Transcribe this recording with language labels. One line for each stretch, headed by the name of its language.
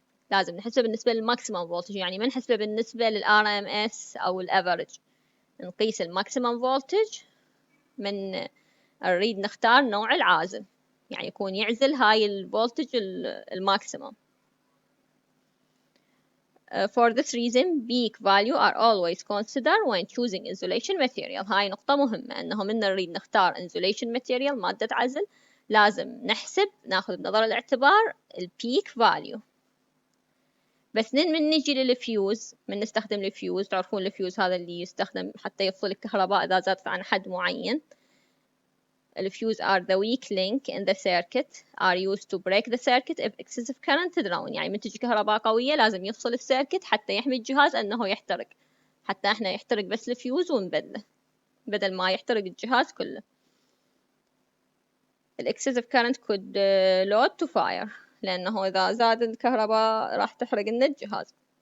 Arabic: لازم نحسبه بالنسبة للماكسيمم فولتج، يعني ما نحسبه بالنسبة للRMS أو الأفريج. نقيس الماكسيمم فولتج من نريد نختار نوع العازل، يعني يكون يعزل هاي الفولتج الماكسيمم.
English: For this reason peak value are always considered when choosing insulation material.
Arabic: هاي نقطة مهمة، أنه من نريد نختار
English: insulation material
Arabic: مادة عزل لازم نحسب ناخذ بنظر الاعتبار البيك فاليو. بس من نجي للفيوز، من نستخدم الفيوز، تعرفون الفيوز هذا اللي يستخدم حتى يفصل الكهرباء إذا زادت عن حد معين. الفيوز
English: are the weak link in the circuit are used to break the circuit if excessive current drawn.
Arabic: يعني من تجي كهرباء قوية لازم يفصل السيركت حتى يحمي الجهاز أنه يحترق، حتى احنا يحترق بس الفيوز ونبدله بدل ما يحترق الجهاز كله.
English: excessive current could load to fire،
Arabic: لأنه إذا زاد الكهرباء راح تحرق لنا الجهاز.